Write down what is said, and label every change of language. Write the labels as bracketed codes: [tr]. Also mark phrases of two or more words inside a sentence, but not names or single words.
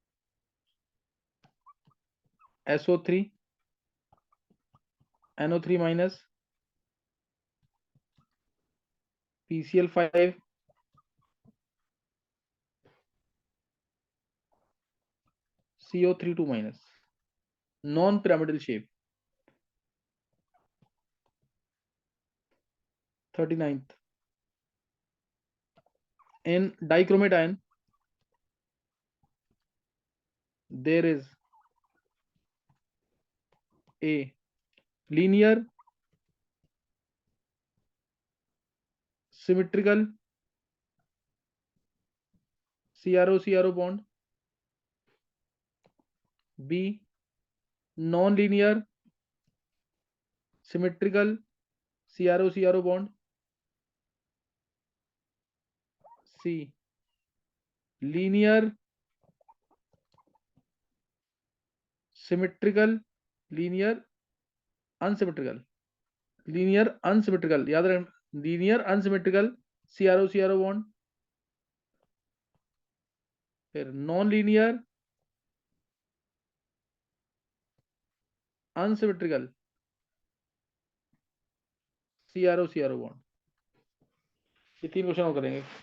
[en] SO3, NO3-, PCl5, CO32-, non pyramidal shape. 39th, in dichromate ion there is a linear symmetrical CRO bond, B non-linear symmetrical CRO bond, C linear symmetrical, linear unsymmetrical, linear unsymmetrical, [hi] याद रहे, [en] linear unsymmetrical CRO bond, फिर non linear unsymmetrical CRO bond. [hi] ये 3 क्वेश्चन और करेंगे।